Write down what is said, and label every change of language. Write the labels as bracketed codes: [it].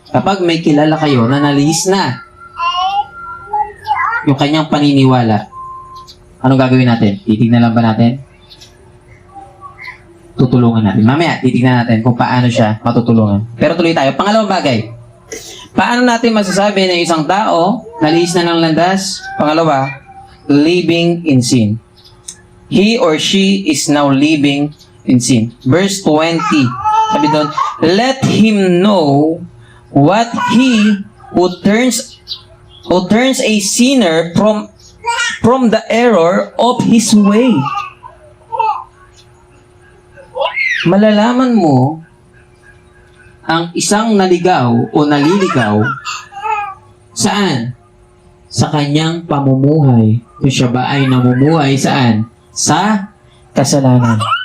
[tl] Kapag may kilala kayo na nalihis na yung kanyang paniniwala, anong gagawin natin? Titignan lang ba natin? Tutulungan natin. Mamaya, titignan natin kung paano siya matutulungan. Pero tuloy tayo. Pangalawang bagay. Paano natin masasabi na isang tao nalihis na ng landas? Pangalawa, [en] living in sin. He or she is now living in sin. Verse 20, [tl] sabi doon, [en] let him know what he who turns a sinner from the error of his way. [tl] Malalaman mo ang isang naligaw o naliligaw saan? Sa kanyang pamumuhay. Kung siya ba ay namumuhay saan? Sa kasalanan.